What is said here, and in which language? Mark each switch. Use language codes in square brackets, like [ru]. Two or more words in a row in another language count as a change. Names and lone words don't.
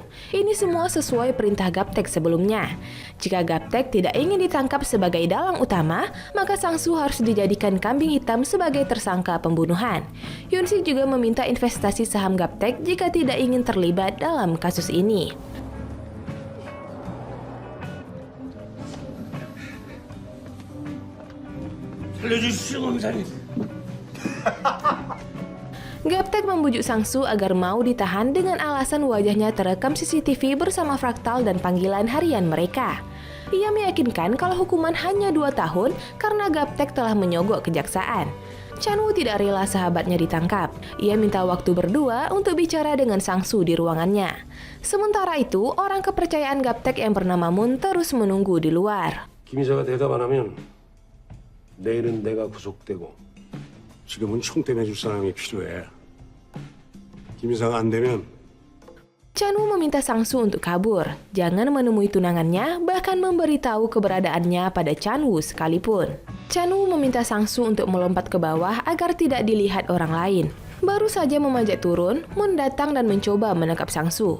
[id] Ini semua sesuai perintah Gaptek sebelumnya. Jika Gaptek tidak ingin ditangkap sebagai dalang utama, maka Sang-soo harus dijadikan kambing hitam sebagai tersangka pembunuhan. Yun-sik juga meminta investasi saham Gaptek jika tidak ingin terlibat dalam kasus ini. [ko] 살려주시오 검사님. [id] Gaptek membujuk Sang-soo agar mau ditahan dengan alasan wajahnya terekam CCTV bersama fraktal dan panggilan harian mereka. Ia meyakinkan kalau hukuman hanya 2 tahun karena Gaptek telah menyogok kejaksaan. Chan-woo tidak rela sahabatnya ditangkap. Ia minta waktu berdua untuk bicara dengan Sang-soo di ruangannya. Sementara itu, orang kepercayaan Gaptek yang bernama Moon terus menunggu di luar. [ko] 김 이사가 대답 안 하면 내일은 내가 구속되고 지금은 총대매줄 사람이 필요해. 김 이사가 안 되면 [id] Chan-woo meminta Sang-soo untuk kabur, jangan menemui tunangannya, bahkan memberitahu keberadaannya pada Chan-woo sekalipun. Chan-woo meminta Sang-soo untuk melompat ke bawah agar tidak dilihat orang lain. Baru saja memanjat turun, Moon datang dan mencoba menangkap Sang-soo.